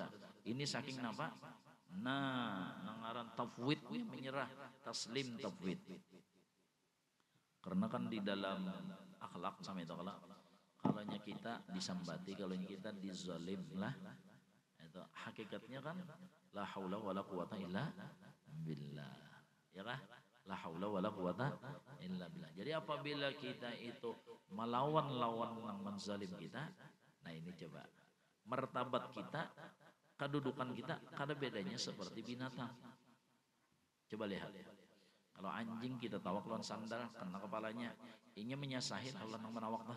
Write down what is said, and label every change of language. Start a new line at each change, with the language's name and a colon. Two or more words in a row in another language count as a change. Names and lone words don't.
Banjar: Ini saking napa? Nah, nangaran tafwid menyerah, taslim tafwid. Karena kan di dalam akhlak sama itu kalau kita disambati, kalau kita dizalim lah, itu hakikatnya kan
Arabic: لا حول ولا قوة إلا بالله.
Banjar: Ya kah?
Arabic: لا حول ولا قوة إلا بالله.
Banjar: Jadi apabila kita itu melawan lawan yang menzalim kita, nah ini coba martabat kita, kedudukan kita, kada bedanya seperti binatang. Coba lihat, kalau anjing kita tawak lawan sandal kena kepalanya, ini menyasahin Allah nang menawak dah.